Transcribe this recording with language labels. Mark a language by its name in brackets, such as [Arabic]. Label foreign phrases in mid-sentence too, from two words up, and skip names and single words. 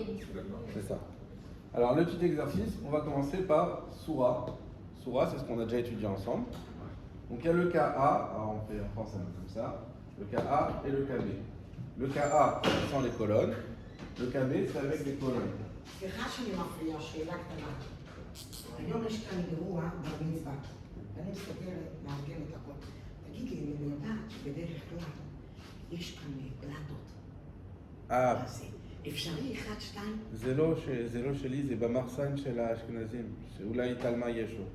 [French] D'accord. C'est ça. Alors, le petit exercice, on va commencer par Soura. Soura, c'est ce qu'on a déjà étudié ensemble. Donc, il y a le cas A, alors on fait en français comme ça, le cas A et le cas B. Le cas A, c'est sans les colonnes. Le cas B, c'est avec les colonnes. [Hebrew] סליחה שאני מפריעה, שאלה קטנה. היום יש כאן אירוע בר מצווה, ואני מסתכלת, מארגנת הכל. תגיד לי, אני יודעת שבדרך כלל יש כאן פלטות. מה זה? אפשרי אחד, שתיים? זה לא שלי, זה במחסן של האשכנזים, שאולי תלמי יש לו.